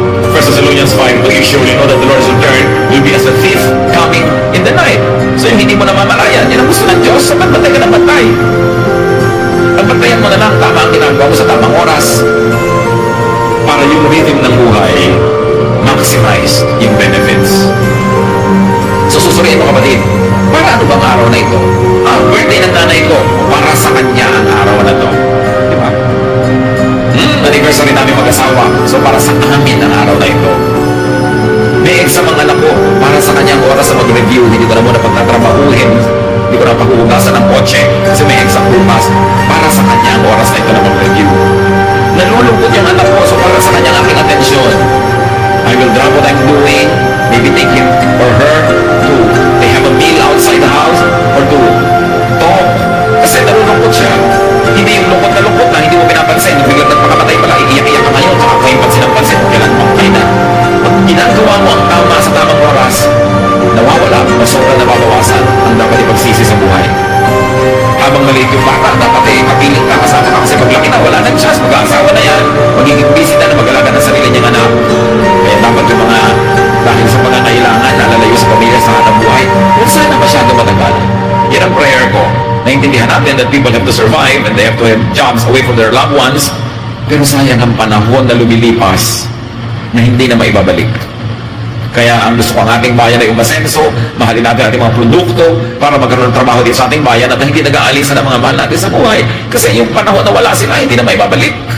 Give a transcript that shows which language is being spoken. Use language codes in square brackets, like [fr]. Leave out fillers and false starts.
[en] 1 Thessalonians 5, you surely know that the Lord's return will be as a thief coming in the night. [tl] So yung hindi mo namamalayan, yan ang gusto ng Diyos, sabat batay ka ng batay. Pagbantayan mo na lang tama ang ginagawa mo sa tamang oras para yung rhythm ng buhay maximize yung benefits. So susuriin mo kapatid, para ano bang araw na ito? Birthday ng nanay ko, para sa kanya ang araw na to. Di ba? Anniversary namin mag-asawa, so para sa amin ang araw na ito. May exam ang anak ko, para sa kanyang oras na mag-review, hindi ko na muna pagtatrabahuhin, hindi ko na paghuhugasan ng kotse kasi may exam bukas. Para sa kanya ang oras na ito na mag-review. Nalulungkot yung anak ko, so para sa kanya ang aking atensyon. [en] I will drop what I'm doing, maybe take him or her to they have a meal outside the house or to talk. [tl] Kasi nalulungkot siya. Hindi yung lungkot na hindi mo pinapansin. Yung biglang nagpakamatay pala, iiyak-iyak ka ngayon, saka kayo pansin ang pansin, kailan mamatay na. Pag ginagawa mo ang tama sa tamang oras, nawawala o sobrang nababawasan ang dapat ipagsisi sa buhay. Habang maliit yung bata, dapat kapiling ka kasama ka kasi paglaki na, wala nang chance, mag-aasawa na yan, magiging busy na mag-alaga ng sarili niyang anak. Kaya dapat yung mga dahil sa pangangailangan, nalalayo sa pamilya sa hanap buhay, huwag sana masyado matagal. Yan ang prayer ko. Naintindihan natin [en] that people have to survive and they have to have jobs away from their loved ones. [tl] Pero sayang ang panahon na lumilipas na hindi na maibabalik. Kaya ang gusto ko ang ating bayan ay umasenso, mahalin natin ating mga produkto para magkaroon ng trabaho dito sa ating bayan at hindi nag-aalisan ang mga mahal natin sa buhay. Kasi yung panahon na wala sila, hindi na maibabalik.